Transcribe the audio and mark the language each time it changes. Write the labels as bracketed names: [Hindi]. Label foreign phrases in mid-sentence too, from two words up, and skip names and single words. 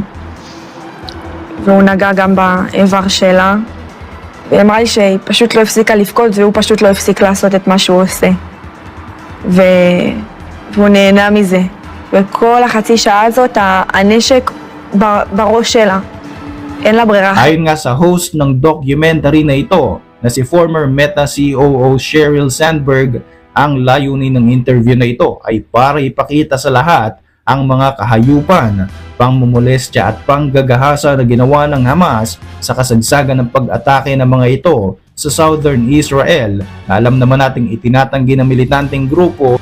[Hebrew] והוא נגע גם באיבר שלה. והיא אמרה לי שהיא פשוט לא הפסיקה לבכות, והוא פשוט לא הפסיק לעשות את מה שהוא עושה. והוא נהנה מזה. וכל החצי שעה הזאת, הנשק בראש שלה. אין לה ברירה. [Filipino] Ayon nga sa host ng documentary na ito, na si former Meta COO Sheryl Sandberg, ang layunin ng interview na ito ay para ipakita sa lahat ang mga kahayupan, pangmumolestya at panggagahasa na ginawa ng Hamas sa kasagsagan ng pag-atake ng mga ito sa southern Israel na alam naman nating itinatanggi ng militanteng grupo.